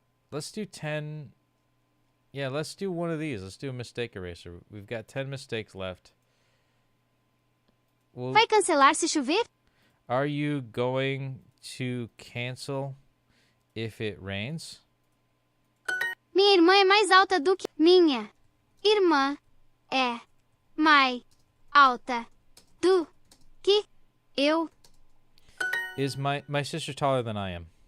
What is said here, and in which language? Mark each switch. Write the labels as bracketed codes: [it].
[en] Let's do 10. Yeah, let's do one of these. Let's do a Mistake Eraser. We've got 10 mistakes left. [pt] Vai cancelar se chover? [en] Are you going to cancel if it rains? [pt] Minha irmã é mais alta do que... Minha irmã é mais alta do que eu. [en] Is my sister taller than I am?